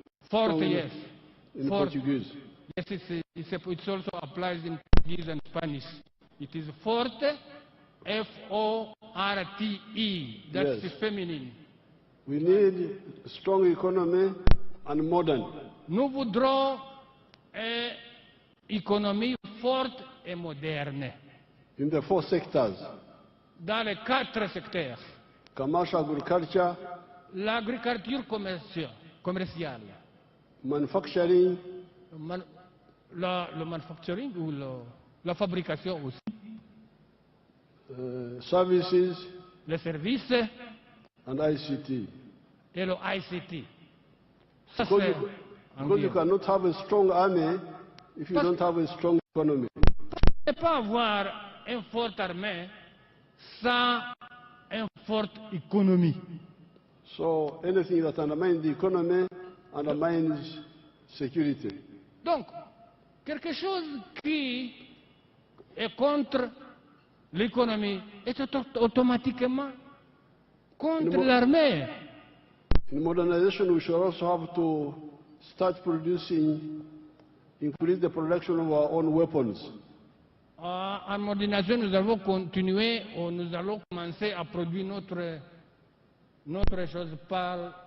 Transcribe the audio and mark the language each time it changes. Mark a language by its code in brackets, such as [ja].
[en] Forte, yes. In Forte. Portuguese. Yes, it also applies in Portuguese and Spanish. It is forte, F-O-R-T-E. That's Yes. feminine. We need strong economy and modern. [fr] Nous voudrons une économie forte et moderne. [en] In the 4 sectors. [fr] Dans les 4 secteurs. [en] Commercial agriculture. [fr] L'agriculture commerciale. [en] Manufacturing. [fr] Le manufacturing ou la fabrication aussi. [en] Services. [fr] Les services. [en] And ICT. [fr] Et le ICT. Ça, [en] because you cannot have a strong army if you don't have a strong economy. [fr] On ne peut pas avoir une forte armée sans une forte économie. [en] So anything that undermines the economy undermines security. [fr] Donc, quelque chose qui est contre l'économie est automatiquement contre l'armée. [en] In modernization, we should also have to start producing, increase the production of our own weapons. [fr] En modernisation, nous allons continuer, nous allons commencer à produire notre chose par